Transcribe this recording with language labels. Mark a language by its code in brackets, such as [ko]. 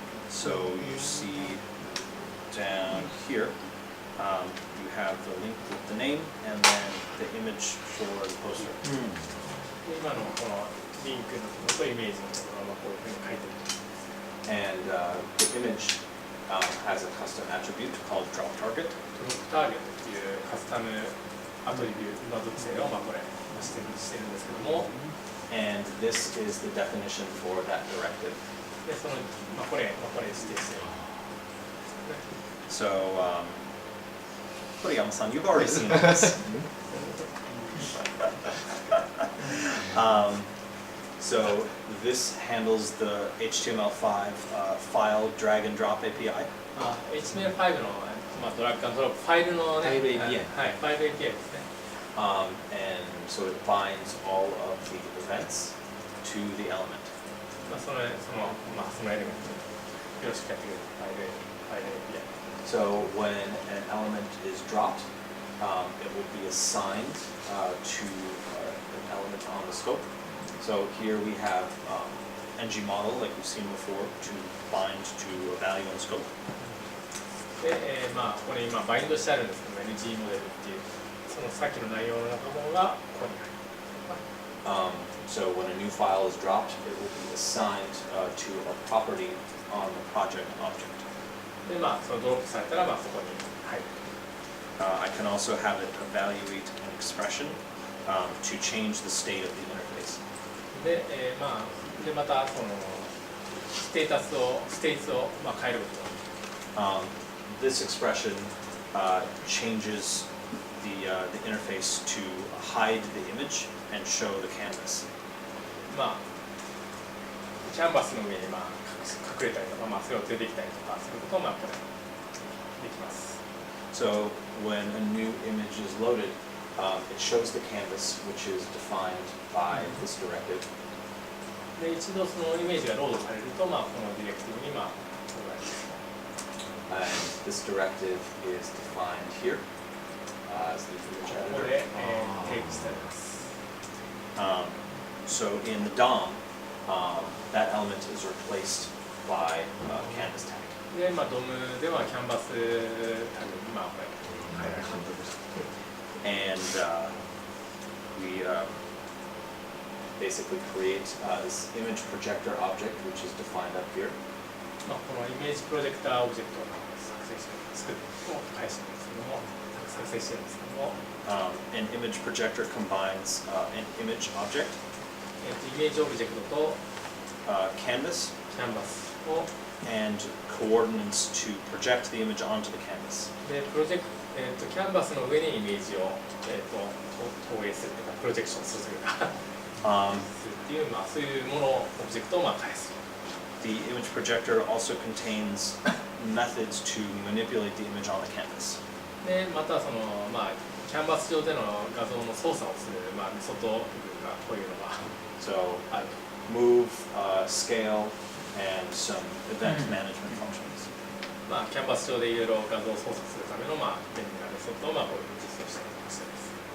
[en] So you see down here, you have the link with the name and then the image for the poster. [ja] で、今のこのリンクのところとイメージのところはこういうふうに書いてる。 [en] And the image has a custom attribute called drop target. [ja] ドロップターゲットっていうカスタムアトリビューの属性をこれしてるんですけども、 [en] And this is the definition for that directive. [ja] で、そのこれ指定してる。 [en] So, Toriyama-san, you've already seen this. So this handles the HTML5 file drag and drop API. [ja] HTML5 の、ドラッグアンドドロップファイルのね、ファイル API はい、ファイル API ですね。 [en] And so it binds all of the events to the element. [ja] そのエレメントよろしくやってくれるファイル API. [en] So when an element is dropped, it will be assigned to an element on the scope. So here we have ngModel, like we've seen before, to bind to a value on scope. [ja] で、ここに今バインドしてあるんですけど NG モデルっていうそのさっきの内容の中ものがここに入る。 [en] So when a new file is dropped, it will be assigned to a property on the project object. [ja] で、そのドロップされたらそこに入る。 [en] I can also have it evaluate an expression to change the state of the interface. [ja] で、またそのステータスを変えること。 [en] This expression changes the interface to hide the image and show the canvas. [ja] キャンバスの上に隠れたりとか、それを出てきたりとかすることもこれできます。 [en] So when a new image is loaded, it shows the canvas, which is defined by this directive. [ja] で、一度そのイメージがロードされると、このディレクティブに加えます。 [en] And this directive is defined here as the image [ja] ここ [en] editor. [ja] で、定義してあります。 [en] So in the DOM, that element is replaced by a canvas tag. [ja] で、ドムではキャンバスタグにこれ変えられます。 [en] And we basically create this image projector object, which is defined up here. [ja] このイメージプロジェクターオブジェクトを作って返してるんですけども、作成してるんですけども、 [en] An image projector combines an image object, [ja] イメージオブジェクトと [en] canvas, [ja] キャンバスを [en] and coordinates to project the image onto the canvas. [ja] でキャンバスの上にイメージを投影するというかプロジェクションするというかするっていうそういうものオブジェクトを返す。 [en] The image projector also contains methods to manipulate the image on the canvas. [ja] でまたそのキャンバス上での画像の操作をするメソッド部分がこういうのが [en] So [ja] ある。 [en] move, scale, and some event management functions. [ja] キャンバス上でいろいろ画像を操作するための便利なメソッドをこういう実装したりとかしてます。